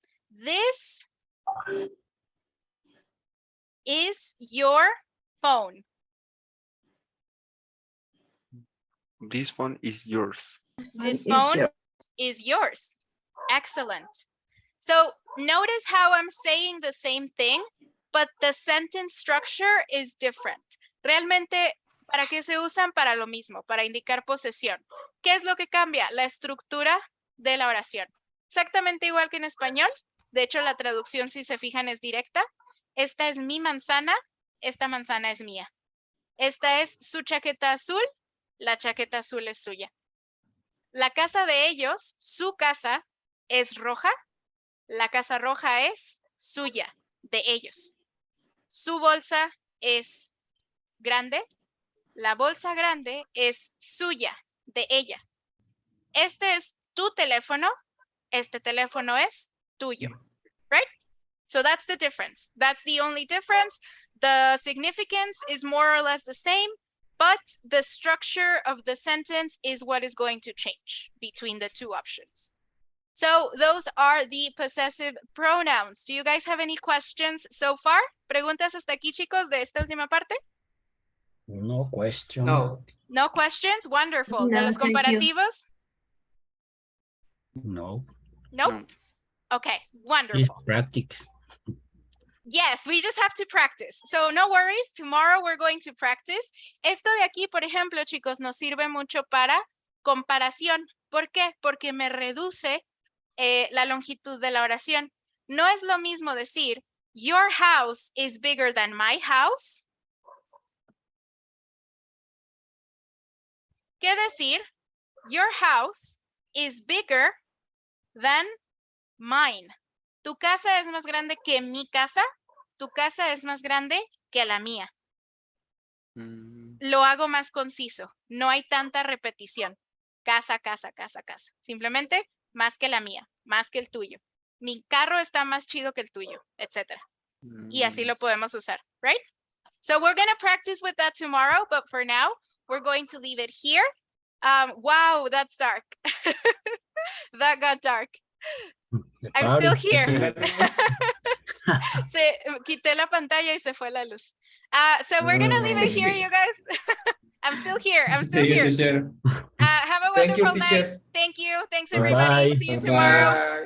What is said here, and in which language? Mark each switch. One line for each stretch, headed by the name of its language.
English: This is your phone. This phone is yours. This phone is yours. Excellent. So notice how I'm saying the same thing, but the sentence structure is different.
Spanish: Realmente, ¿para qué se usan? Para lo mismo, para indicar posesión. ¿Qué es lo que cambia? La estructura de la oración. Exactamente igual que en español. De hecho, la traducción, si se fijan, es directa. Esta es mi manzana, esta manzana es mía. Esta es su chaqueta azul, la chaqueta azul es suya. La casa de ellos, su casa, es roja. La casa roja es suya, de ellos. Su bolsa es grande. La bolsa grande es suya, de ella. Este es tu teléfono. Este teléfono es tuyo. Right?
English: So that's the difference. That's the only difference. The significance is more or less the same, but the structure of the sentence is what is going to change between the two options. So those are the possessive pronouns. Do you guys have any questions so far?
Spanish: ¿Preguntas hasta aquí, chicos, de esta última parte?
English: No question. No. No questions? Wonderful.
Spanish: ¿De
English: No,
Spanish: los
English: thank you.
Spanish: comparativos?
English: No. Nope. No. Okay, Please wonderful. practice. Yes, we just have to practice. So no worries, tomorrow we're going to practice.
Spanish: Esto de aquí, por ejemplo, chicos, nos sirve mucho para comparación. ¿Por qué? Porque me reduce la longitud de la oración. No es lo mismo decir,
English: your house is bigger than my house,
Spanish: que decir,
English: your house is bigger than mine.
Spanish: Tu casa es más grande que mi casa. Tu casa es más grande que la mía. Lo hago más conciso. No hay tanta repetición. Casa, casa, casa, casa. Simplemente más que la mía, más que el tuyo. Mi carro está más chido que el tuyo, etc. Y así lo podemos usar,
English: right? So we're going to practice with that tomorrow, but for now, we're going to leave it here. Wow, that's dark. That got dark. I'm still here.
Spanish: Quité la pantalla y se fue la luz.
English: So we're gonna leave it here, you guys. I'm still here. I'm still here. Teacher. Have a Thank you, wonderful night. teacher. Thank you. Thanks Bye-bye. everybody. See you tomorrow.